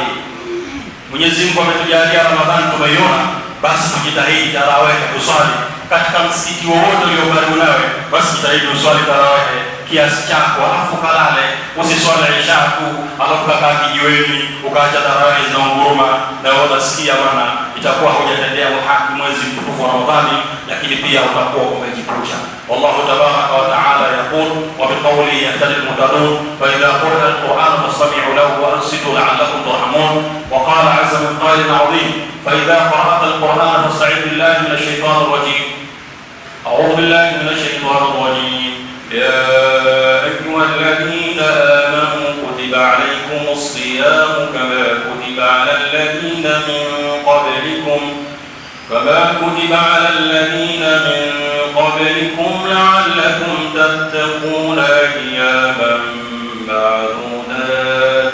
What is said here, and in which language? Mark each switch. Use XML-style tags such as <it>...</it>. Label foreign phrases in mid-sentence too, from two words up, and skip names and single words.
<sw>Mwenyezi Mungu ametujalia Ramadhani, tumeiona, basi tujitahidi tarawih kuswali katika msikiti wowote ulio karibu nawe, basi jitahidi uswali tarawih kiasi chako, alafu kalale. Usiswali isha tu alafu kakaa kijiweni ukaacha tarawih zinaunguruma, na wewe unasikia bwana, itakuwa hujatendea haki mwezi mtukufu wa Ramadhani, lakini pia utakuwa umejipusha.</sw> <ar>والله تبارك وتعالى يقول وبقوله يهتدي المهتدون. فإذا قرئ القرآن فاستمعوا له وأنصتوا لعلكم ترحمون. وقال عز من قائل عظيم: فإذا قرأت القرآن فاستعذ بالله من الشيطان الرجيم. أعوذ بالله من الشيطان الرجيم. يا أيها الذين آمنوا كتب عليكم الصيام كما كتب على الذين من قبلكم لعلكم تتقون أياما معدودات.</ar>